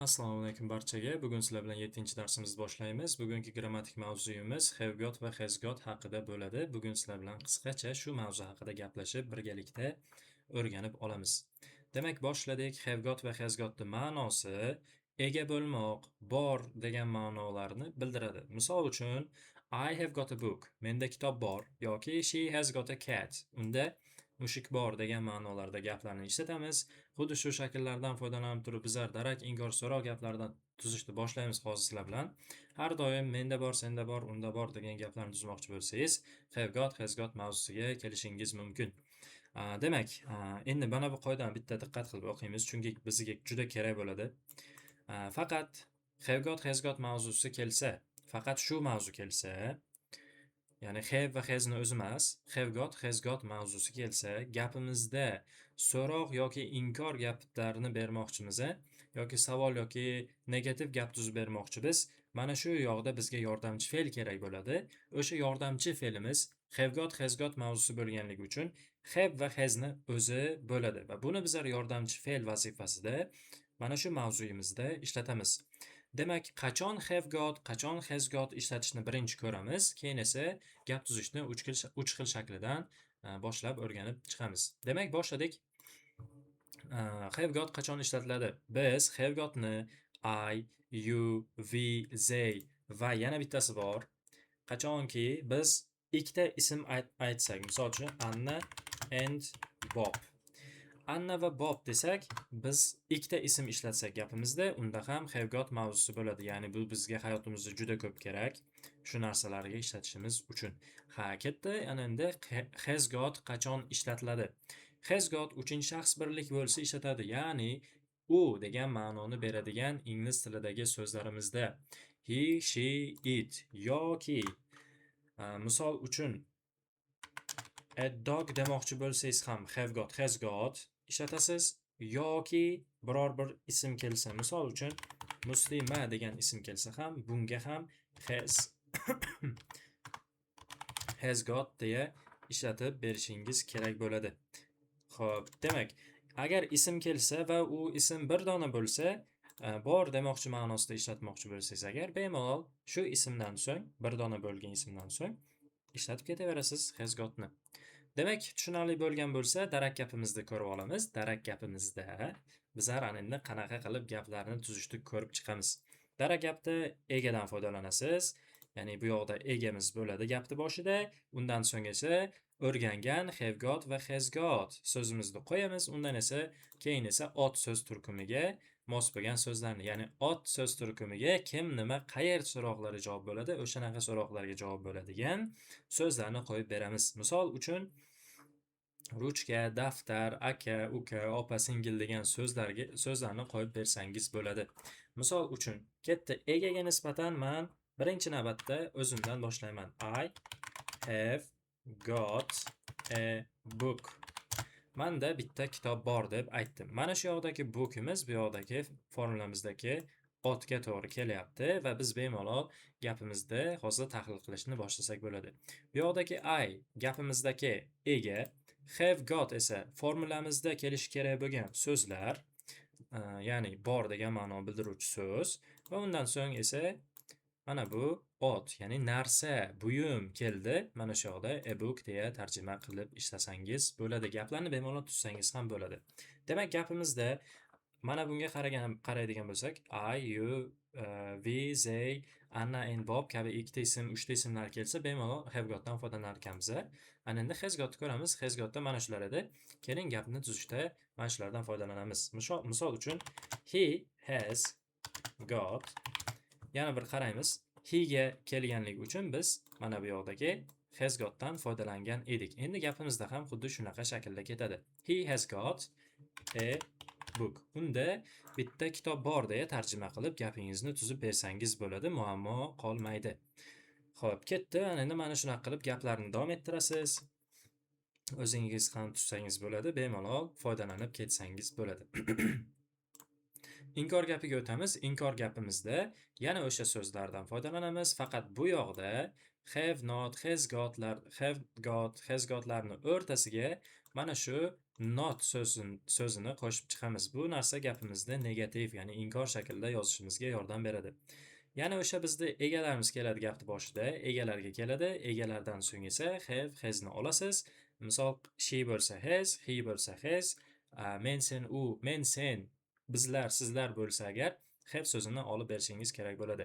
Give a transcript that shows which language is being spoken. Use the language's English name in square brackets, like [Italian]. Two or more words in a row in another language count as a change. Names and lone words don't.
[Uzbek] Assalomu alaykum barchaga. Bugun sizlar bilan 7-darsimizni boshlaymiz. Bugungi grammatik mavzuyimiz [English] have got [Uzbek] va [English] has got [Uzbek] haqida bo'ladi. Bugun sizlar bilan qisqacha shu mavzu haqida gaplashib, birgalikda o'rganib olamiz. Demak, boshladik. [English] Have got [Uzbek] va [English] has gotning [Uzbek] ma'nosi ega bo'lmoq, bor degan ma'nolarni bildiradi. Misol uchun, [English] I have got a book. [Uzbek] Menda kitob bor yoki [English] she has got a cat. [Uzbek] Unda mushuk bor degan ma'nolarda gaplarni ishlatamiz. Xuddi shu shakllardan foydalanib turib bizlar darak, inkor, so'roq gaplardan tuzishni boshlaymiz hozir sizlar bilan. Har doim menda bor, senda bor, unda bor degan gaplarni tuzmoqchi bo'lsangiz, [English] have got, has got [Uzbek] mavzusiga kelishingiz mumkin. Demak, endi mana bu qoidani bitta diqqat qilib o'qiymiz, chunki bizga juda kerak bo'ladi. Faqat [English] have got, has got [Uzbek] mavzusi kelsa, faqat shu mavzu kelsa, ya'ni have va hasni o'zi emas, [English] have got, has got [Uzbek] mavzusi kelsa, gapimizda so'roq yoki inkor gaplarini bermoqchimiz, yoki savol yoki negativ gap tuzib bermoqchimiz. Mana shu yoqda bizga yordamchi fe'l kerak bo'ladi. O'sha yordamchi fe'limiz [English] have got, has got [Uzbek] mavzusi bo'lganligi uchun have va hasni o'zi bo'ladi va buni bizlar yordamchi fe'l vazifasida mana shu mavzuyimizda ishlatamiz. Demak, qachon [English] have got, [Uzbek] qachon [English] has got [Uzbek] ishlatishni birinchi ko'ramiz, keyin esa gap tuzishni 3 xil shaklidan boshlab o'rganib chiqamiz. Demak, boshladik. [English] Have got [Uzbek] qachon ishlatiladi? Biz [English] have gotni I, you, we, they [Uzbek] va yana bittasi bor. Qachonki biz ikkita ism aytsak, misol uchun Anna and Bob. Anna va Bob desak, biz ikkita ism ishlatsak gapimizda, unda ham [English] have got [Uzbek] mavzusi bo'ladi. Ya'ni bu bizga hayotimizda juda ko'p kerak, shu narsalarga ishlatishimiz uchun. Katta, ana endi [English] has got [Uzbek] qachon ishlatiladi? [English] Has got [Uzbek] uchinchi shaxs birlik bo'lsa ishlatadi. Ya'ni u degan ma'noni beradigan ingliz tilidagi so'zlarimizda [English] he, she, it [Uzbek] yoki misol uchun [English] a dog [Uzbek] demoqchi bo'lsangiz ham [English] have got, has got [Uzbek] ishlatasiz yoki biror bir ism kelsa, misol uchun Muslima degan ism kelsa ham bunga ham [English] has got [Uzbek] deya ishlatib berishingiz kerak bo'ladi. Xo'p, demak, agar ism kelsa va u ism bir dona bo'lsa, bor demoqchi ma'nosida ishlatmoqchi bo'lsangiz agar, bemalol shu ismdan so'ng, bir dona bo'lgan ismdan so'ng ishlatib ketaverasiz [English] has gotni. [Uzbek] Demak, tushunarli bo'lgan bo'lsa, darak gapimizni ko'rib olamiz. Darak gapimizda bizlar endi qanaqa qilib gaplarni tuzishni ko'rib chiqamiz. Darak gapda egadan foydalanasiz. Ya'ni bu yoqda egamiz bo'ladi gapni boshida, undan so'ng esa o'rgangan [English] have got [Uzbek] va [English] has got [Uzbek] so'zimizni qo'yamiz. Undan esa keyin esa ot so'z turkumiga mos bo'lgan so'zlarni, ya'ni ot so'z turkumiga kim, nima, qayer so'roqlari javob bo'ladi, o'shanaqa so'roqlarga javob bo'ladigan so'zlarni qo'yib beramiz. Misol uchun ruchka, daftar, aka, uka, opa, singil degan so'zlarni qo'yib bersangiz bo'ladi. Misol uchun, katta egaga nisbatan men birinchi navbatda o'zimdan boshlayman. [English] I have got a book. [Uzbek] Manda bitta kitob bor deb aytdim. Mana shu yoqdagi bookimiz bu yoqdagi formulamizdagi otga to'g'ri kelyapti va biz bemalol gapimizda hozir tahlil qilishni boshlasak bo'ladi. Bu yoqdagi I gapimizdagi ega, [English] have got [Uzbek] esa formulamizda kelishi kerak bo'lgan so'zlar, ya'ni bor degan ma'no bildiruvchi so'z va undan so'ng esa mana bu ot, ya'ni narsa, buyum keldi. Mana shu yoqda [English] a book [Uzbek] deya tarjima qilib ishlasangiz bo'ladi. Gaplarni bemalol tuzsangiz ham bo'ladi. Demak, gapimizda mana bunga qaraydigan bo'lsak, [English] I, you, we, they, Anna and Bob [Uzbek] kabi ikkita ism, uchta ismlar kelsa, bemalol [English] have gotdan [Uzbek] foydalanar ekanmiz. Ana endi [English] has gotni [Uzbek] ko'ramiz. [English] Has gotda [Uzbek] mana shular edi. Keling, gapni tuzishda mana shulardan foydalanamiz. Misol uchun [English] he has got. [Uzbek] Yana bir qaraymiz. He ga kelganligi uchun biz mana bu yoqdagi [English] has gotdan [Uzbek] foydalangan edik. Endi gapimizda ham xuddi shunaqa shaklda ketadi. [English] He has got a book. [Uzbek] Unda bitta kitob bor deya tarjima qilib gapingizni tuzib bersangiz bo'ladi, muammo qolmaydi. Xo'p, ketdi. Endi mana shunaqa qilib gaplarni davom ettirasiz. O'zingiz ham tuzsangiz bo'ladi, bemalol foydalanib ketsangiz bo'ladi. Inkor gapiga o'tamiz. Inkor gapimizda yana o'sha so'zlardan foydalanamiz. Faqat bu yoqda [English] have not, has gotlarni [Uzbek] o'rtasiga mana shu not so'zini qo'shib chiqamiz. Bu narsa gapimizda negativ, ya'ni inkor shaklida yozishimizga yordam beradi. Yana o'sha bizda egalarimiz keladi gapni boshida, egalarga keladi. Egalardan so'ng esa [English] have, hasni [Uzbek] olasiz. Misol she bo'lsa has, he bo'lsa has, men, sen, u, men, sen, bizlar, sizlar bo'lsa agar have so'zini olib berishingiz kerak bo'ladi.